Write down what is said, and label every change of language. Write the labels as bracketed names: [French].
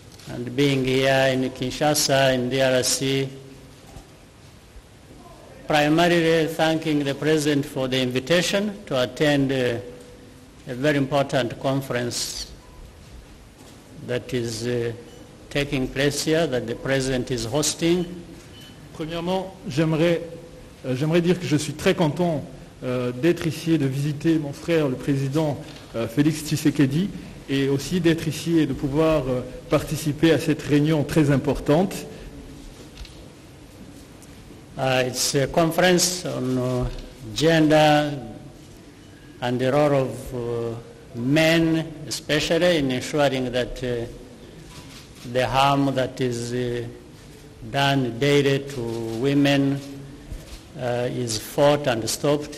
[English] and being here in Kinshasa, in DRC, primarily thanking the President for the invitation to attend a very important conference that is taking place here, that the President is hosting. [French] Premièrement, j'aimerais dire que je suis très content d'être ici et de visiter mon frère, le président Félix Tshisekedi, et aussi d'être ici et de pouvoir participer à cette réunion très importante. [English] It's a conference on gender and the role of men, especially in ensuring that the harm that is done daily to women is fought and stopped.